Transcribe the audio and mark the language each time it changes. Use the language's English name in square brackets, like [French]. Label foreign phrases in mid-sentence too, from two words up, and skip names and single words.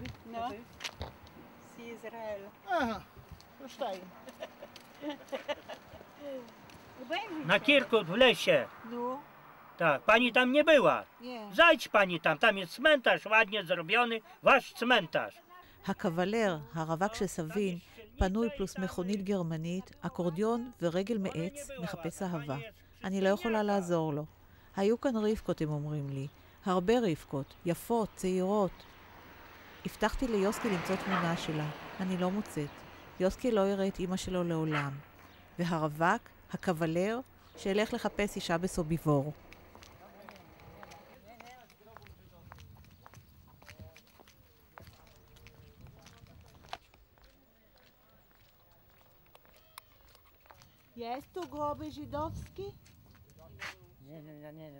[Polish] No. Z Izraela. Aha, już tak. Na Kirkut w lesie. No. Tak, pani tam nie była. Nie. Zajdź pani tam jest cmentarz ładnie zrobiony, wasz cmentarz. [Hebrew] הקוולר, הרווק של סבין, פנוי פלוס מכונית גרמנית, אקורדיון ורגל מעץ, מחפש אהבה. אני לא יכולה לעזור לו. היו כאן רבקות, הם אומרים לי. הרבה רבקות, יפות, צעירות. הבטחתי ליוסקי למצוא תמונה שלה. אני לא מוצאת. יוסקי לא יראה את אמא שלו לעולם. והרווק, הקוולר, שילך לחפש אישה בסוביבור. [Polish] Jest tu groby żydowski? Nie wiem.